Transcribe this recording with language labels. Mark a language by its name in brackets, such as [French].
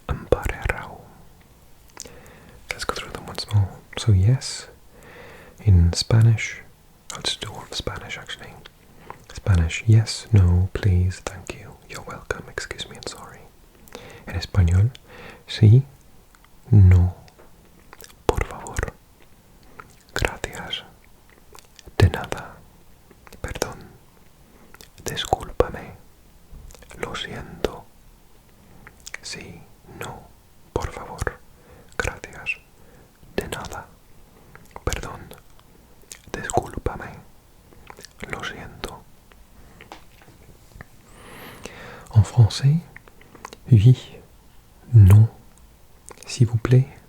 [English] Pare rau. Let's go through them once more. So yes, in Spanish, I'll just do all of Spanish actually. Spanish, yes, no, please, thank you, you're welcome, excuse me, and sorry. [Spanish] En español, sí, no, por favor, gracias, de nada, perdón, discúlpame, lo siento, sí, no, por favor, gracias, de nada, perdón, discúlpame, lo siento. [French] En français, oui, non, s'il vous plaît,